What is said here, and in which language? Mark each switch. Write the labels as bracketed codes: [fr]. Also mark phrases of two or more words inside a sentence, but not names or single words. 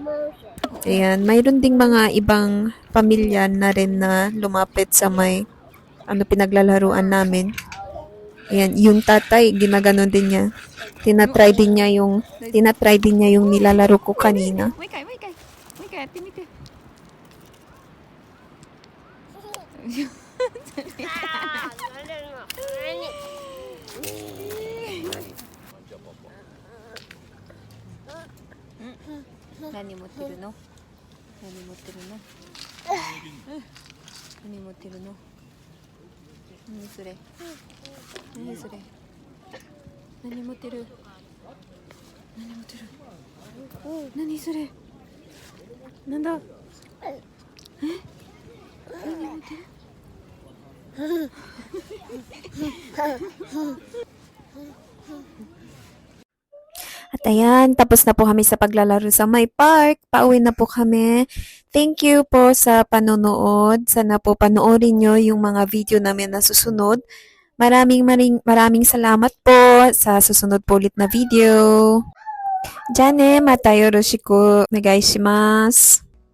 [tl] Ayan, mayroon ding mga ibang pamilya na rin na lumapit sa may pinaglalaruan namin. Ayan, yung tatay, ginaganon din niya. Tinatry din niya yung nilalaro ko kanina. [ja] Wait, at timite. Nani motteru no? Nani motteru no? Nani motteru no? 何それ何それ何持ってる何それなんだ何持ってる [tl] At ayan, tapos na po kami sa paglalaro sa my park. Pauwi na po kami. Thank you po sa panonood. Sana po panoorin nyo yung mga video namin na susunod. Maraming salamat po sa susunod po ulit na video. [ja] Jane, mata yoroshiku onegai shimasu.